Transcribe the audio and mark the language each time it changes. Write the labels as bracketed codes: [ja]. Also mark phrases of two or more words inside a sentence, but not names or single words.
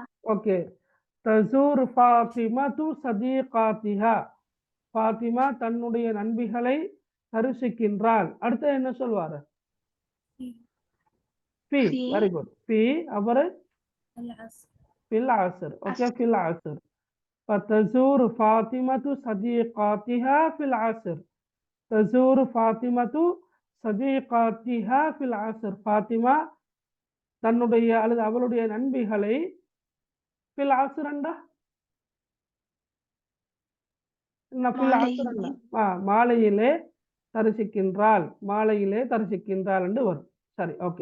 [ar] ஓகே, تزور فاطمة تو صديقاتها. [ta] ஃபாத்திமா தன்னுடைய நண்பிகளை தரிசிக்கின்றாள். அடுத்து என்ன சொல்வாரு? ஃபி. [en] very good. [ta] ஃபி. [ar] அவரு في العصر. ஓகே, في العصر. فتزور فاطمة صديقاتها في العصر. تزور فاطمة صديقاتها في العصر. [ta] ஃபாத்திமா தன்னுடைய அல்லது அவளுடைய நண்பிகளை [ar] في العصر [ta] என்ன? [ar] في العصر [ta] மாலையிலே தரிசிக்கின்றாள், மாலையிலே தரிசிக்கின்றாள் என்று வரும். சரி, ஓகே.